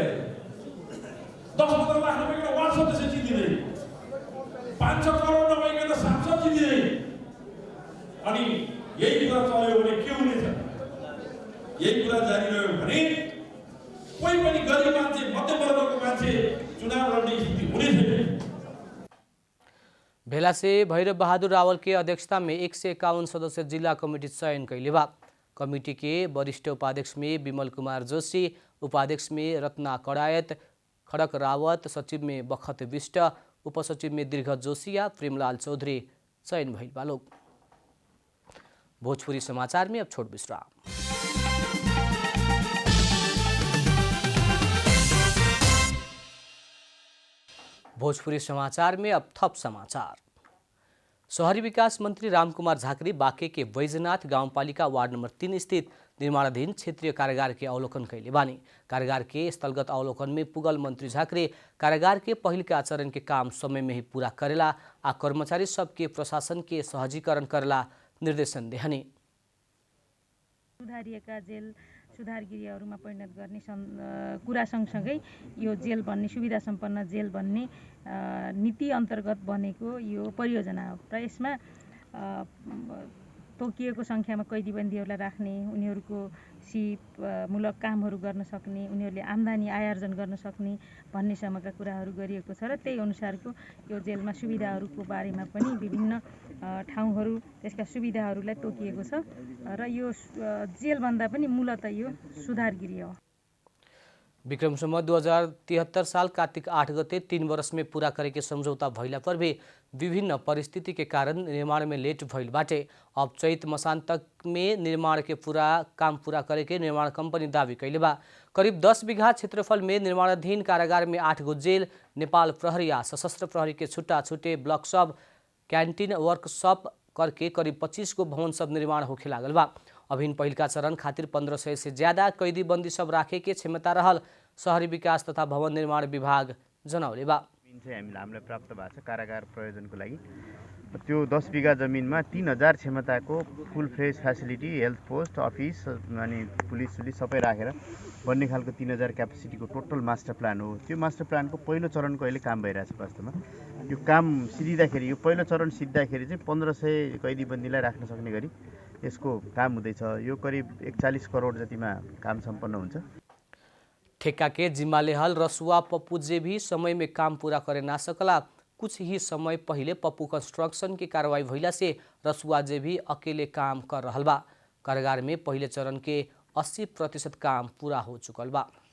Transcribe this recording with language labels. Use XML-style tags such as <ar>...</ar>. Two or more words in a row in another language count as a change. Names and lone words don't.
<ne>10-15 लाख नभइकन वार्ड सदस्य जित्दिँदै, 5-6 करोड नभइकन सांसद जित्दिँदै। अनि यही कुरा चल्यो भने के हुनेछ? यही कुरा जारी रह्यो भने कोही पनि गरिब मान्छे मध्यमवर्गको मान्छे चुनाव लड्ने स्थिति हुने छैन।</ne> <bho>भेला से भैरव बहादुर रावल के अध्यक्षता में 151 सदस्य जिला कमेटी चयन कैले बा। कमेटी के वरिष्ठ उपाध्यक्ष में विमल कुमार जोशी, उपाध्यक्ष में रत्ना कड़ायत, खड़क रावत, सचिव में बखत विष्ट, उपसचिव में दीर्घ जोशिया, प्रेमलाल चौधरी चयन भइल बा लोग। भोजपुरी समाचार में अब छोट विश्राम। भोजपुरी समाचार में अब थप समाचार। शहरी विकास मंत्री रामकुमार झाकरी बाँके के बैजनाथ गाउँपालिका वार्ड नंबर 3 स्थित निर्माणाधीन क्षेत्रीय कारागार के अवलोकन कैले बानी। कारागार के स्थलगत अवलोकन में पुगल मंत्री झाकरी कारागार के पहिल का चरण के काम समय में ही पूरा करेला आ कर्मचारी सबके प्रशासन के सहजीकरण करेला निर्देशन देहनी।</bho> <ne>सुधारिएका जेल सुधार गृहहरूमा परिणत गर्ने कुरा सँगसँगै यो जेल बन्ने सुविधा सम्पन्न जेल बन्ने नीति अन्तर्गत बनेको यो परियोजना हो र यसमा तोकिएको सङ्ख्यामा कैदीबन्दीहरूलाई राख्ने, उनीहरूको सिपमूलक कामहरू गर्न सक्ने, उनीहरूले आम्दानी आयार्जन गर्न सक्ने भन्नेसम्मका कुराहरू गरिएको छ र त्यही अनुसारको यो जेलमा सुविधाहरूको बारेमा पनि विभिन्न ठाउँहरू त्यसका सुविधाहरूलाई तोकिएको छ र यो जेलभन्दा पनि मूलतः यो सुधार गृह हो।</ne> <bho>विक्रम संवत 2073 साल कार्तिक 8 गते 3 वर्ष में पूरा करे के समझौता भइला पर भी विभिन्न परिस्थिति के कारण निर्माण में लेट भइल बाटे। अब चैत मसान तक में निर्माण के काम पूरा करे के निर्माण कंपनी दावी कैले बा। करीब 10 बीघा क्षेत्रफल में निर्माणाधीन कारागार में 8 गो जेल, नेपाल प्रहरी आ सशस्त्र प्रहरी के छुट्टा छुट्टे ब्लॉक सब, कैंटीन, वर्कशॉप करके करीब 25 गो भवन सब निर्माण होखे लागल बा। अभिन पहिलका चरण खातिर 1500 से ज्यादा कैदी बंदी सब राखे के क्षमता रहल शहरी विकास तथा भवन निर्माण विभाग जनौले बा।</bho> <ne>हामीलाई प्राप्त भएको छ कारागार प्रयोजनको लागि। त्यो 10 बीघा जमिनमा 3000 क्षमताको</ne> <en>full fresh facility,</en> <ne>हेल्थ पोस्ट, अफिस अनि पुलिस सबै राखेर बन्ने खालको 3000 क्यापेसिटीको</ne> <en>total master plan</en> <ne>हो। त्यो</ne> <en>master plan</en> <ne>पहिलो चरणको अहिले काम भइरहेछ। वास्तवमा यो काम सिद्धिँदाखेरि, यो पहिलो चरण सिद्धिँदाखेरि चाहिँ 1500 कैदी बन्दीलाई राख्न सक्ने गरी यसको काम हुँदैछ। यो करिब 41 करोड जतिमा काम सम्पन्न हुन्छ।</ne> <bho>ठेका के जिम्मा लेहल रसुआ पप्पू जे भी समय में काम पूरा करे ना सकला। कुछ ही समय पहले पप्पू कंस्ट्रक्शन की कार्रवाई भइला से रसुआ जे भी अकेले काम कर रहल बा। कारागार में पहले चरण के 80% काम पूरा हो चुकल बा।</bho>